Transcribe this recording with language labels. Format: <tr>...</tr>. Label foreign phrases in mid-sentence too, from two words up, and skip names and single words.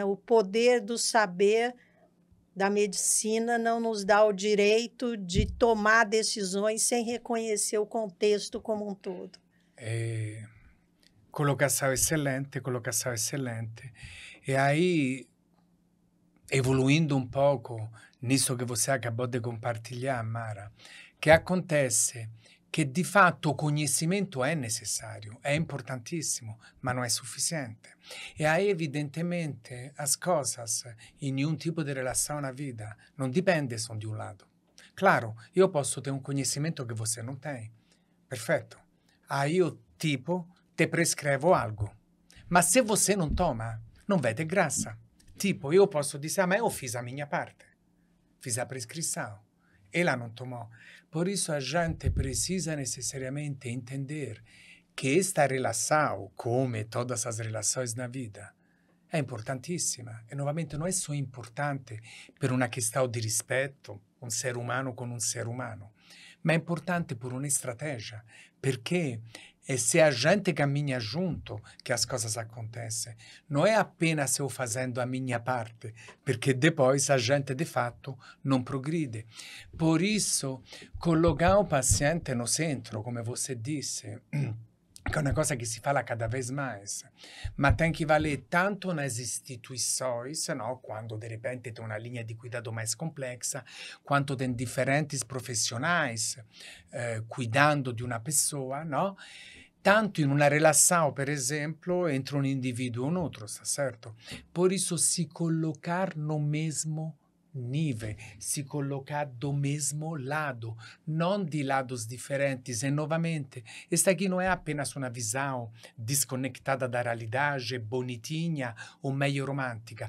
<pt>O poder do saber da medicina não nos dá o direito de tomar decisões sem reconhecer o contexto como um todo. Colocação excelente, colocação excelente. E aí, evoluindo um pouco nisso que você acabou de compartilhar, Mara, que acontece</pt> <it>che di fatto</it> <pt>o conhecimento</pt> <it>è necessário, è importantissimo, ma non è sufficiente.</it> <pt>E aí, evidentemente, as coisas in nenhum tipo</pt> <it>di relazione</it> <pt>na vida</pt> <it>non dipende</it> <pt>só de um lado. Claro, io posso ter um conhecimento que você não tem. Perfeito. Aí eu, tipo, te prescrevo algo. Mas se você não toma, não vai ter graça. Tipo, eu posso dizer, mas eu fiz a minha parte. Fiz a prescrição. Ela não tomou. Por isso, a gente precisa necessariamente entender que esta relação, come todas as relações na vida, é importantissima. E, novamente, não é só importante</pt> <it>per una</it> <pt>questão de respeito, um ser humano com um ser humano,</pt> <it>ma è importante</it> <pt>por uma estratégia, perché é se a gente caminha junto que as coisas acontecem. Não é apenas eu fazendo a minha parte, perché depois a gente, de fato, não progride. Por isso, colocar o paciente no centro, come você disse, que é uma coisa que se fala cada vez mais, mas tem que valer tanto nas instituições, no? Quando de repente tem uma linha de cuidado mais complexa, quanto tem diferentes profissionais cuidando de uma pessoa, no?</pt> <it>Tanto in una relação, per esempio,</it> <pt>entre um indivíduo e um outro, tá certo? Por isso, se colocar no mesmo nível, se colocar do mesmo lado, não de lados diferentes. E, novamente, esta aqui não é apenas uma visão desconectada da realidade, bonitinha ou meio romântica.</pt>